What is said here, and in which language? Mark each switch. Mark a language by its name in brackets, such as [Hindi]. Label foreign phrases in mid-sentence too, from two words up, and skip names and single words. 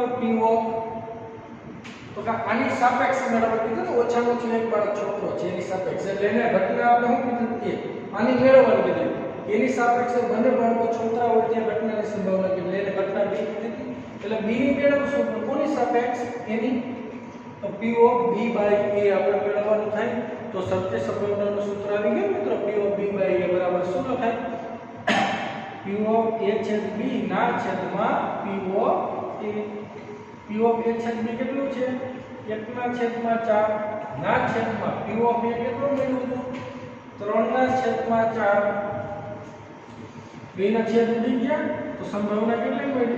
[English] P of [Gujarati] તો કે આની સાપેક્ષ મેળવવા કીધું ને, ઓછામાં ઓછું એક બાળક છોકરો છે એની સાપેક્ષ એટલે એને ઘટના આપણે શું કીધું? આની મેળવવાની કીધું. એની સાપેક્ષે બંને બાળકો છોકરા હોય ત્યાં ઘટનાની સંભાવના કીધી એટલે ઘટના B કીધી. એટલે B ની મેળવશું તો કોની સાપેક્ષ? એની. તો [English] P of B by A [Gujarati] આપણે મેળવવાનું થાય. તો સત્ય સંભાવનાનું સૂત્ર આવી ગયું મિત્રો. [English] P of B by A [Gujarati] બરાબર શું લખાય? [English] P of A [Gujarati] છેદ B ના છેદમાં [English] P of A. P of A [Gujarati] છેદ B કેટલું છે? 1/4 ના છેદમાં [English] P of A [Gujarati] કેટલું મળ્યું? 3/4. બેના છેદ ઉડી ગયા તો સંભાવના કેટલી મળી?